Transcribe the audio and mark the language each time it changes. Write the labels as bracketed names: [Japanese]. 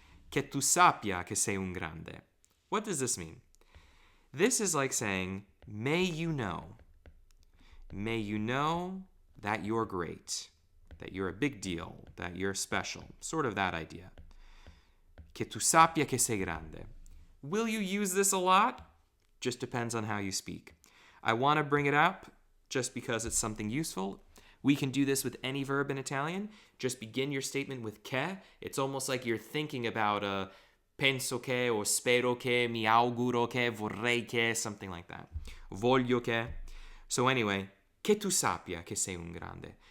[Italian] Che tu sappia che sei un grande. [English] What does this mean? This is like saying, may you know. May you know that you're great, that you're a big deal, that you're special. Sort of that idea. [Italian] Che tu sappia che sei grande. [English] Will you use this a lot? Just depends on how you speak. I want to bring it up just because it's something useful. We can do this with any verb in Italian. Just begin your statement with che. It's almost like you're thinking about [Italian] penso che [English] or [Italian] spero che, mi auguro che, vorrei che, [English] something like that. [Italian] Voglio che. [English] So anyway, [Italian] che tu sappia che sei un grande.